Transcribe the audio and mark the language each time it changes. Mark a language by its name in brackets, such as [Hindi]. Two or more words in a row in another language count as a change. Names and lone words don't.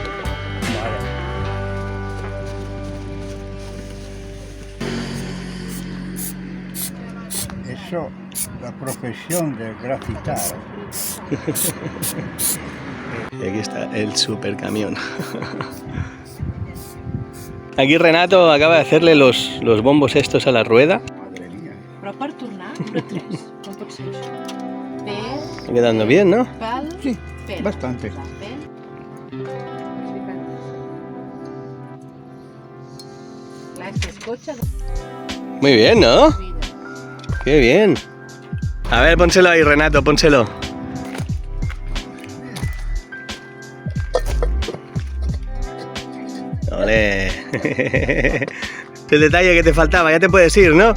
[Spanish] Eso, la profesión de grafitar. Y aquí está el super camión. Aquí Renato acaba de hacerle los bombos estos a la rueda. Madre mía. [Catalan] Però per tornar, número 3. Com pot ser això? Per, [Spanish] Está quedando bien, ¿no? [Catalan] pel, [Spanish] Sí, [Catalan] per. [Spanish] bastante. [Catalan] Per. Clar, és que es cotxe [Spanish] Muy bien, ¿no? [Catalan] de vida. [Spanish] Qué bien. A ver, pónselo ahí, Renato, pónselo. Ole. El detalle que te faltaba, ya te puedes ir, ¿no?